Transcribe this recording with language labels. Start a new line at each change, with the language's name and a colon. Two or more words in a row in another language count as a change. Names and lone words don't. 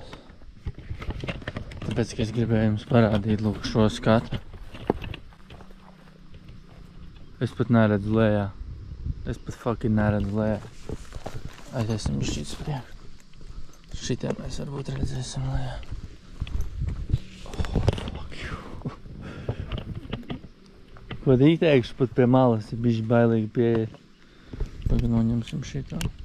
Latvian: Tāpēc, ka es gribēju jums parādīt, lūk, šo skatu. Es pat neredzu lejā. Es pat fucking neredzu lejā. Aiziesim šķīts priekš. Šitiem mēs varbūt redzēsim lejā.
English: Oh, fuck you.
Latvian: Ko tīteikšu, pat pie malas ir bišķi bailīgi pieiet. Tagad noņemsim šitā.